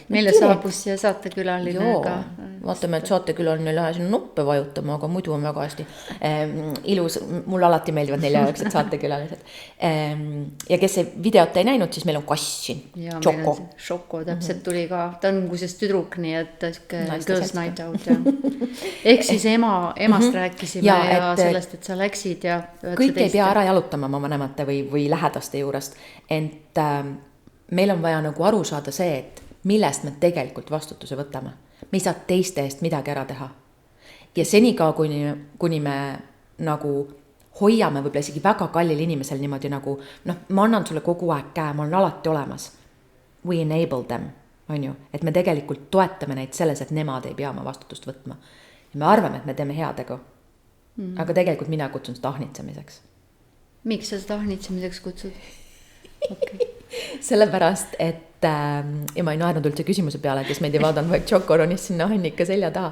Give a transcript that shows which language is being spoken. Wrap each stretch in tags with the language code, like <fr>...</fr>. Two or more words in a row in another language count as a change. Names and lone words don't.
<et>Meile saabus siia saatekülaline ka. Vaatame, et saatekülaline lähe sinna nuppe vajutama, aga muidu on väga hästi ilus. Mulle alati meeldivad 4-9 saatekülalised. Ja kes see videot ei näinud, siis meil on kass siin, Choco. Šoko täpselt tuli ka, ta on kusest tüdruk, nii et</et> <en>girls night out.</en> <et>Ehk siis emast rääkisime ja sellest, et sa läksid ja kõik ei pea ära jalutama oma vanemate või lähedaste juurest, ent meil on vaja nagu aru saada see, et millest me tegelikult vastutuse võtame. Me ei saa teiste eest midagi ära teha. Ja senikaua, kuni me nagu hoiame võib-olla isegi väga kallil inimesel niimoodi nagu, ma annan sulle kogu aeg käe, ma olen alati olemas.</et> <en>We enable them,</en> <et>on ju, et me tegelikult toetame neid selles, et nemad ei pea oma vastutust võtma. Ja me arvame, et me teeme heategu. Aga tegelikult mina kutsun seda ahnitsemiseks. Miks sa seda ahnitsemiseks kutsud? Okay. sellepärast, et ja ma ei naernud üldse küsimuse peale, kes meid ei vaadanud, vaid Tšokoronis sinna Annika selja taha.</et>